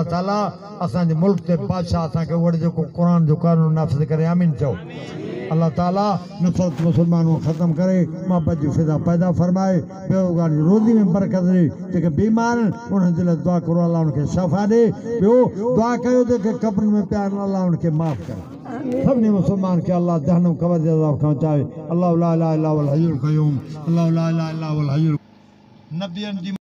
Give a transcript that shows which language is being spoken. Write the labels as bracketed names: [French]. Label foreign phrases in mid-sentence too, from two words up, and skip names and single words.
[Sindhi] ताला असांजे मुल्क ते बादशाह असांखे उहो जेको क़ुर जो कानून नाफ़िज़ करे आमीन चओ अल्लाह ताला नफ़रत मुसलमानों ख़त्म करे मोहब्बत जी फिज़ा पैदा फरमाए बेरोज़गार जी रोज़ी में बरकत ॾे जेके बीमार आहिनि उन्हनि जे लाइ दुआ करो अलाह उनखे शफ़ा ॾे ॿियो दुआ कयो जेके कब्रनि में पिया आहिनि अलाह उनखे माफ़ करे सभिनी मुसलमान खे अलाह जहन्नम क़ब्र जे अज़ाब खां बचाए [Arabic] الله لا إله إلا هو الحي القيوم الله لا إله إلا هو الحي [Sindhi] नबियनि जी